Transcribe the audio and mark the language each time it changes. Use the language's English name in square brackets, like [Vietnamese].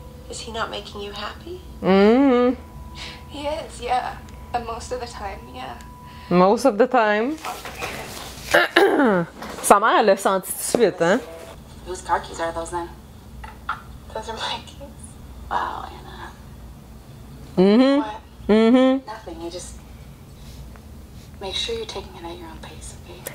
[English] Is he not making you happy? Mm. He is, yeah. And most of the time, yeah. Most of the time. [French] Sa mère, elle l'a senti tout de suite, hein. [English] Whose car keys are those then? Those are my keys. Wow, Anna. Mm-hmm. What? Mm-hmm. Nothing. You just make sure you're taking it at your own pace, okay?